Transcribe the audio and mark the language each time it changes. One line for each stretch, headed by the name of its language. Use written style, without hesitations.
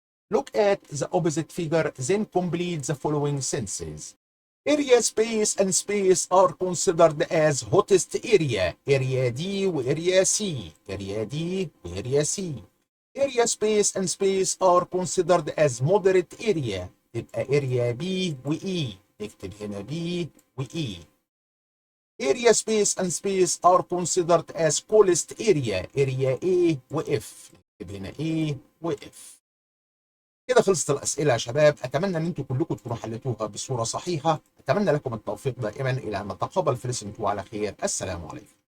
English: Look at the opposite figure, then complete the following sentences. Area space and space are considered as hottest area. Area D وarea C. Area D وarea C. Area space and space are considered as moderate area.
Arabic: تبقى area B وE. نكتب هنا B وE.
English: Area space and space are considered as coolest area. Area A وF.
Arabic: نكتب هنا A وF. كده خلصت الأسئلة يا شباب. أتمنى أن أنتم كلكم تكونوا حلتوها بصورة صحيحة. أتمنى لكم التوفيق دائما إلى أن نتقابل في لسن 2 على خير. السلام عليكم.